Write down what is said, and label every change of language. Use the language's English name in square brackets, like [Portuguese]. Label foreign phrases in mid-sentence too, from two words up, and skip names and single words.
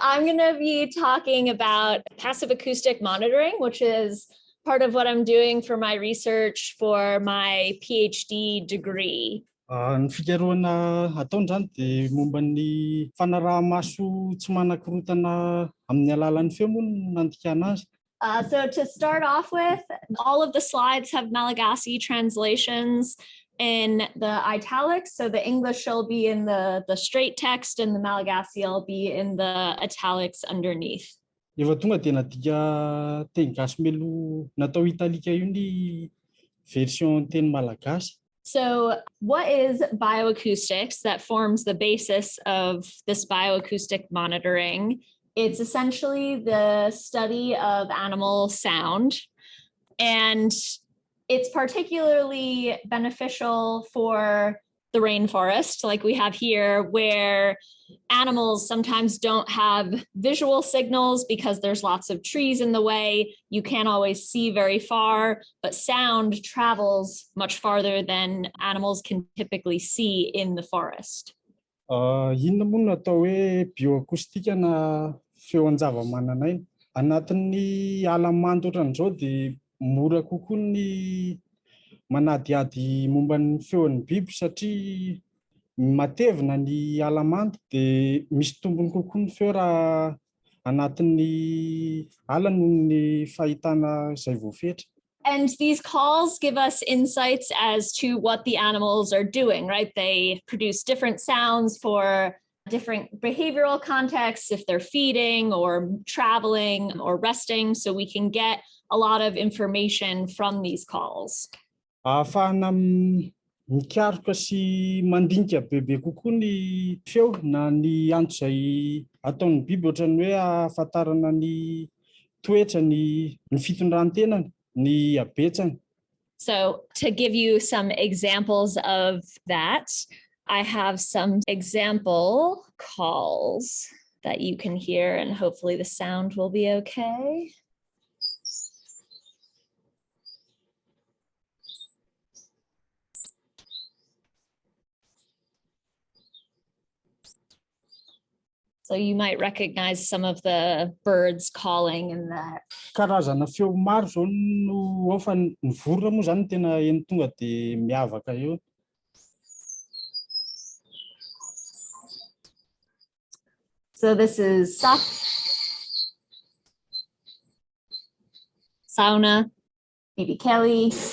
[English] I'm going to be talking about passive acoustic monitoring, which is part of what I'm doing for my research for my PhD degree. [Malagasy] Ny fikarohana ataony zany dia momba ny fanaraha-maso tsy manan-korontana amin'ny alalan'ny feo moa no nandikana azy. [English] So to start off with, all of the slides have Malagasy translations in the italics. So the English will be in the straight text and the Malagasy will be in the italics underneath. [Malagasy] Efa tonga dia nadika teny gasy melo natao italika io ny version teny malagasy. [English] So what is bioacoustics that forms the basis of this bioacoustic monitoring? It's essentially the study of animal sound, and it's particularly beneficial for the rainforest, like we have here, where animals sometimes don't have visual signals because there's lots of trees in the way. You can't always see very far, but sound travels much farther than animals can typically see in the forest. [Malagasy] Inona moa no atao hoe bioacoustic na feo an-javamananaina? Anatin'ny ala mando ohatran'izao dia mora kokoa ny manadiady momba ny feon'ny biby satria matevina ny ala mando dia misy tombony kokoa ny feo raha anatin'ny ala noho ny fahitana izay voafetra. [English] And these calls give us insights as to what the animals are doing, right? They produce different sounds for different behavioral contexts, if they're feeding or traveling or resting, so we can get a lot of information from these calls. [Malagasy] Ahafahana mikaroka sy mandinika bebe kokoa ny feo na ny antso izay ataon'ny biby ohatran'ny hoe ahafantarana ny toetra ny fitondrantenany ny habetsany. [English] So to give you some examples of that, I have some example calls that you can hear, and hopefully the sound will be okay. So you might recognize some of the birds calling in that. [Malagasy] Karazana feo maro zao no ao fa ny vorona moa zany tena eny tonga dia miavaka eo. [English] So this is sauna, maybe Kelly.